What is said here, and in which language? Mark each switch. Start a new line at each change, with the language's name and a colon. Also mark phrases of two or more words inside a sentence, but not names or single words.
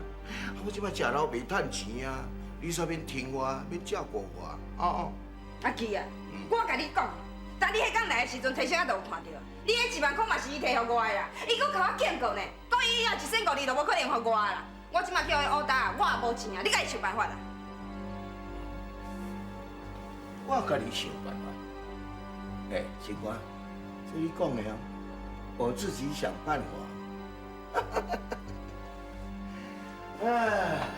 Min Nan Chinese: 我即摆食老袂趁钱啊，你煞免疼我，免照顾我，哦。阿基啊，我甲你讲，当你迄天来的时阵，提醒我就有看到，你迄1万块嘛是伊摕互我的啦，伊搁甲我欠过呢，讲伊以后15000就无可能互我啦。我即摆叫伊乌打，我也无钱啊，你家己想办法啦。我家己想办法。哎，警官，这你讲的哦，我自己想办法。哎，